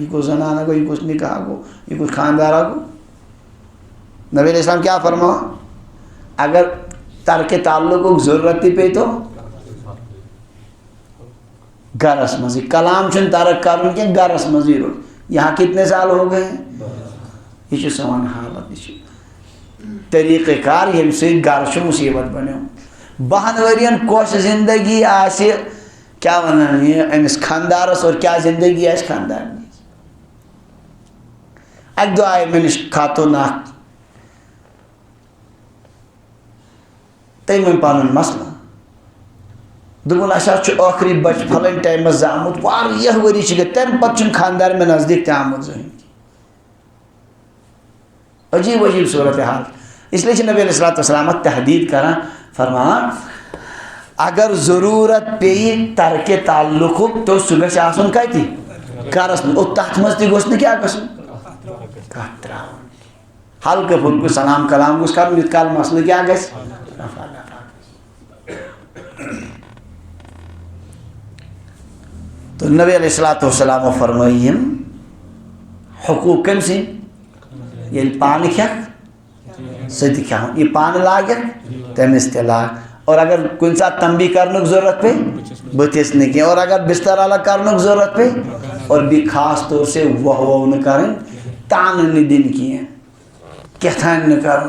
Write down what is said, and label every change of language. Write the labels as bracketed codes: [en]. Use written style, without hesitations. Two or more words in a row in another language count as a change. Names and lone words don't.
[ks] یہِ گوٚو زنانہ گوٚو یہِ گوٚو نکاح گوٚو یہِ گوٚو خاندارا گوٚو. نبی علیہ السلام کیٛاہ فرماوان اگر ترکِ تعلقُک ضروٗرت تہِ پیٚیہِ تو گرس منٛزٕے. کلام چھُنہٕ ترک کرُن کینٛہہ گرس منٛزٕے روٗد. [ur] یہاں کتنے سال ہو گئے. [ks] یہ چھُ سون حالت. یہِ چھُ طریٖقہٕ کار ییٚمہِ سۭتۍ گرٕ چھُ مُصیٖبت بنیومُت. 12 ؤرین کۄس زندگی آسہِ کیٛاہ وَنان یہِ أمِس خاندارس اور کیٛاہ زندگی آسہِ خاندارنہِ. اَکہِ دۄہ آیہِ مےٚ نِش خاتوٗن اکھ تٔمۍ ووٚن پنُن مسلہٕ. دوٚپُن اَسہِ حظ چھُ ٲخری بچہٕ پھلٲنۍ ٹایمس زامُت واریاہ ؤری چھِ گٔمٕتۍ تَمہِ پتہٕ چھُنہٕ خاندار مےٚ نزدیٖک تہِ آمُت زٕہٕنۍ. عجیٖب عجیٖب صوٗرت حال. اس لیے چھِ نبی علیہ الصلوٰتُ وَسلام اَتھ تحدیٖد کران فرماوان اگر ضروٗرت پیٚیہِ ترکہِ تعلقُک تو سُہ گژھِ آسُن کتہِ گرس منٛز. اور تتھ منٛز تہِ گوٚژھ نہٕ کیٛاہ گژھُن کتھ تراوُن. ہلکہٕ پھُلکہٕ سلام کلام گوٚژھ کرُن یوٗت کال مسلہٕ کیٛاہ گژھِ رفع دفع. تو نبی علیہ الصلوٰتُ وَسلامو فرمٲے یِم حقوٗق کٔمۍ سٕنٛدۍ ییٚلہِ پانہٕ کھٮ۪کھ سُہ تہِ کھٮ۪وُن. یہِ پانہٕ لاگٮ۪کھ تٔمِس تہِ لاگ. اور اگر کُنہِ ساتہٕ تنبیٖح کرنُک ضروٗرت پیٚیہِ بٕتھِس نہٕ کینٛہہ. اور اگر بستر الگ کرنُک ضروٗرت پیٚیہِ اور بیٚیہِ [ur] خاص طور سے [ks] وۄہ وۄہ نہٕ کرٕنۍ تانہٕ نہٕ دِنۍ کینٛہہ کیٛاتھانۍ نہٕ کرُن.